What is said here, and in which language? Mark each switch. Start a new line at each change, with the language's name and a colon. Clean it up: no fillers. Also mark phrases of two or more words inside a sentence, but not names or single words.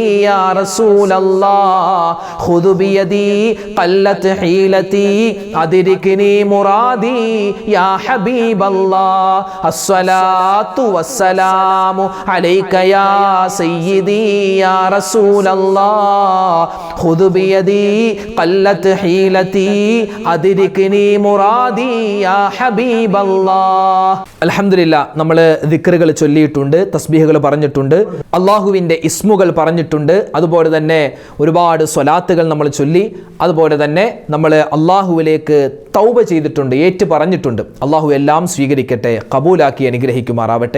Arabic: يا رسول الله خذ بيدي قلت حيلتي أدركني مرادي يا حبيب الله الصلاة والسلام عليك يا سيدي يا رسول الله خذ بيدي قلت حيلتي أدركني مرادي يا حبيب الله الحمد لله
Malayalam: നമ്മൾ ദിക്റുകൾ ചൊല്ലിയിട്ടുണ്ട്, തസ്ബീഹുകൾ പറഞ്ഞിട്ടുണ്ട്, അള്ളാഹുവിൻ്റെ ഇസ്മുകൾ പറഞ്ഞിട്ടുണ്ട്, അതുപോലെ തന്നെ ഒരുപാട് സ്വലാത്തുകൾ നമ്മൾ ചൊല്ലി, അതുപോലെ തന്നെ നമ്മൾ അള്ളാഹുവിലേക്ക് തൗബ ചെയ്തിട്ടുണ്ട്, ഏറ്റു പറഞ്ഞിട്ടുണ്ട്. അള്ളാഹു എല്ലാം സ്വീകരിക്കട്ടെ, കബൂലാക്കി അനുഗ്രഹിക്കുമാറാവട്ടെ.